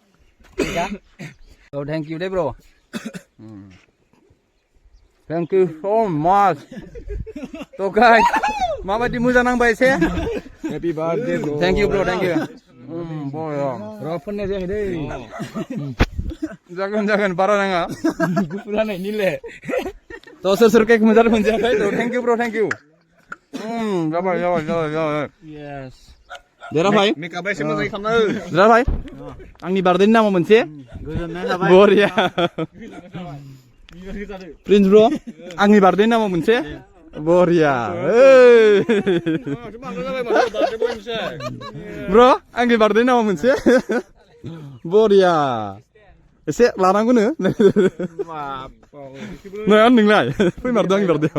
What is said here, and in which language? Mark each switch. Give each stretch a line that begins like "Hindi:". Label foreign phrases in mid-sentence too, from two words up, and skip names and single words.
English: So thank you bro Thank you so much So guys
Bodo: माबायदि मोजां नांबाय एसे
English: Happy birthday bro Thank you bro thank you boy
Bodo: र' फोननाय जायाखै दै जागोन बारा नाङा गुफुर हानायनिले तो सोर केक मोनजायाखै तो
English: thank you bro thank you
Bodo: जाबाय yes देरहाबाय मेकआप एसे मोजाङै खालामना हो देरहाबाय आंनि बार्थडेनि नामाव मोनसे गोजोननाय थाबाय बरिया प्रिन्स ब्र आंनि बार्थडेनि नामाव मोनसे बरिया ब्र आंनि बार्थडेनि नामाव मोनसे बरिया एसे लानांगौनो नों नोंलाय फैमारदों आंनि बार्थडेआव